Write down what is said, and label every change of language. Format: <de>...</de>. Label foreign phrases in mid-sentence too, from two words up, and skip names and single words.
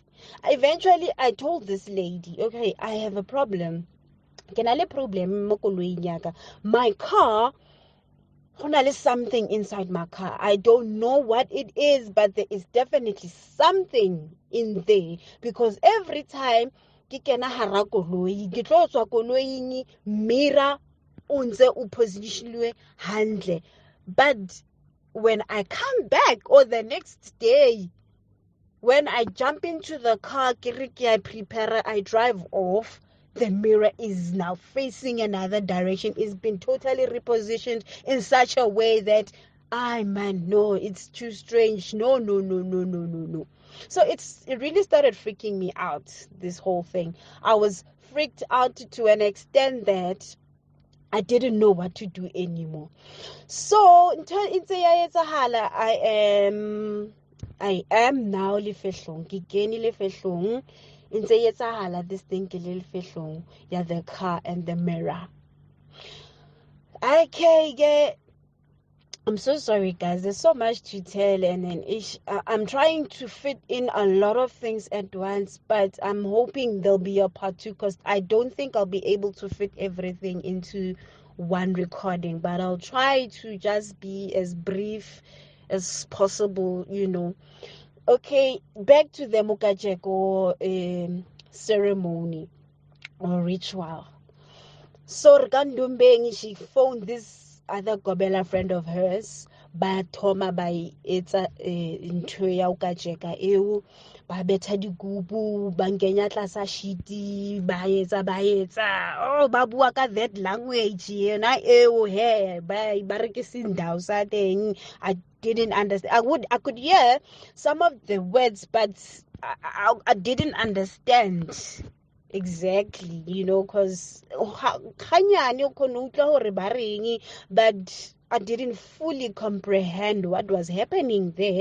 <en>Eventually, I told this lady, okay, I have a problem. My car, there's something inside my car. I don't know what it is, but there is definitely something in there, because every time</en> <st>ke kena hara koloi, ke tlo tswa koloing, mirror o ntse o positionilwe hantle,</st> <en>but when I come back, or the next day when I jump into the car, I prepare, I drive off, the mirror is now facing another direction. It's been totally repositioned in such a way that no, it's too strange. No. So it really started freaking me out, this whole thing. I was freaked out to an extent that I didn't know what to do anymore. So I am now</en> <st>lefehlong, ke kene lefehlong, ntse etsahala</st> <en>this thing</en> <st>ke le lefehlong ya</st> <en>the car and the mirror. Okay, I'm so sorry, guys. There's so much to tell, and then I'm trying to fit in a lot of things at once, but I'm hoping there'll be a part 2, because I don't think I'll be able to fit everything into one recording, but I'll try to just be as brief as possible, Okay, back to the Mukajeko ceremony or ritual. So Rkandumbeng, she phoned this other Gobela friend of hers,</en> <st>ba thoma ba etsa ntho ya ukajeka eo, ba betha dikubu, ba nkenya tlasa shiti, ba etsa oh, ba bua ka</st> <en>that language</en> <st>yena eo he ba re ke sindao sa teng.</st> <en>I didn't understand. I could hear some of the words, but I didn't understand exactly, because but I didn't fully comprehend what was happening there.</en>